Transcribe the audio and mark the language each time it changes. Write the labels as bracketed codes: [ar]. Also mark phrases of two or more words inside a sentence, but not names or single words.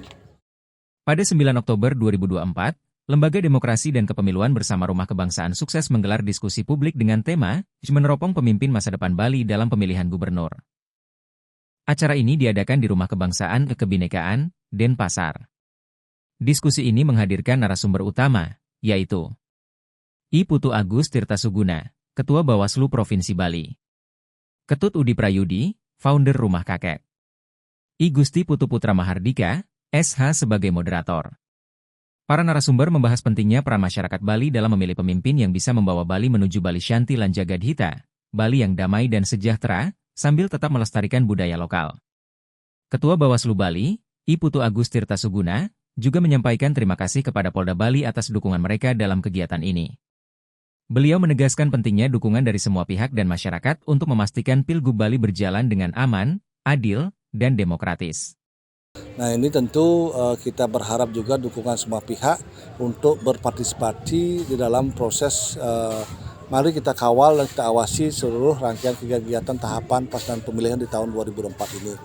[id] Pada 9 Oktober 2024, Lembaga Demokrasi dan Kepemiluan bersama Rumah Kebangsaan sukses menggelar diskusi publik dengan tema meneropong pemimpin masa depan Bali dalam pemilihan gubernur. Acara ini diadakan di Rumah Kebangsaan Kebinekaan, Denpasar. Diskusi ini menghadirkan narasumber utama, yaitu I Putu Agus Tirtasuguna, Ketua Bawaslu Provinsi Bali. Ketut Udi Prayudi, founder Rumah Kakek. I Gusti Putu Putra Mahardika, SH sebagai moderator. Para narasumber membahas pentingnya peran masyarakat Bali dalam memilih pemimpin yang bisa membawa Bali menuju Bali Shanti lan Jagadhita, Bali yang damai dan sejahtera, sambil tetap melestarikan budaya lokal. Ketua Bawaslu Bali, I Putu Agus Tirtasuguna, juga menyampaikan terima kasih kepada Polda Bali atas dukungan mereka dalam kegiatan ini. Beliau menegaskan pentingnya dukungan dari semua pihak dan masyarakat untuk memastikan Pilgub Bali berjalan dengan aman, adil, dan demokratis. Nah ini tentu kita berharap juga dukungan semua pihak untuk berpartisipasi di dalam proses mari kita kawal dan kita awasi seluruh rangkaian kegiatan tahapan pelaksanaan pemilihan di tahun 2024 ini.